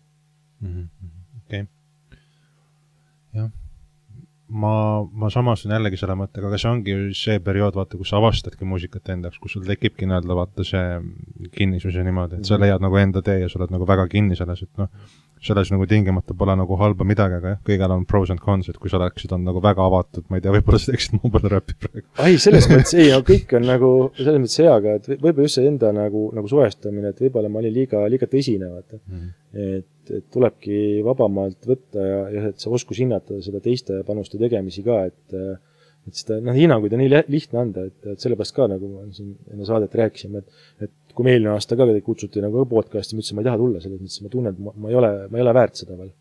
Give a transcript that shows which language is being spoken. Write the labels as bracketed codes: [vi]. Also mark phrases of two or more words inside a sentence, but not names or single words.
[et] Okei. Jah. Ma samas on jällegi selle mõttega, aga see ongi see periood, vaata, kus sa avastadki muusikat endaks, kus sul tekibki näelda, vaata see kinnisus ja niimoodi, et sa leiad nagu enda tee ja sa oled nagu väga kinni selles, et selles nagu tingimata pole nagu halba midagi, aga jah, kõigel on [en] pros and cons, [et] et kui sa oleksid on nagu väga avatud, ma ei tea, võib-olla sa teeksid mobile räppi praegu. Ai, selles mõttes ei, kõik on nagu selles mõttes hea, aga et võib-olla just see enda nagu suhestamine, et võib-olla ma olin liiga tõsine, vaata. Et tulebki vabamalt võtta ja et sa oskus hinnata seda teiste panuste tegemisi ka, et seda hinnanguid on nii lihtne anda, et sellepärast ka nagu ma siin enne saadet rääkisime, et kui me eelmine aasta ka kutsuti nagu podcasti, ma ütlesin, ma ei taha tulla selles mõttes, ma tunnen, et ma ei ole väärt seda veel.